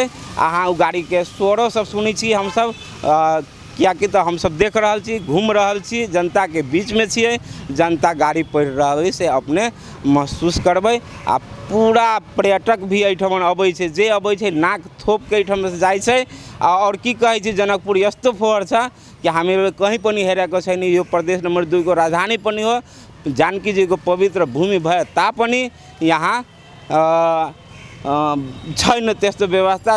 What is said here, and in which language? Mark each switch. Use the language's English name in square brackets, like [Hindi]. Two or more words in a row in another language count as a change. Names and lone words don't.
[Maithili] अहाँ ओ गाड़ी के शोरो सब सुनै छी हमसब, कियाकि तो हमसब देख रहल छी, घूम रहल छी, जनता के बीच में छियै, जनता गाड़ी पड़ि रहल से अपने महसूस करबै। आ पूरा पर्यटक भी एहिठमन अबै छै, जे अबै छै नाक थोप के एहिठम से जाइ छै। और की कहै छै [Nepali] जनकपुर यस्तो फोहर छ कि हामी कहीं पनि हेरेको छैन, यो प्रदेश नंबर 2 को राजधानी पनि हो, जानकी जी को पवित्र भूमि भए तापनि यहाँ छैन त्यस्तो व्यवस्था।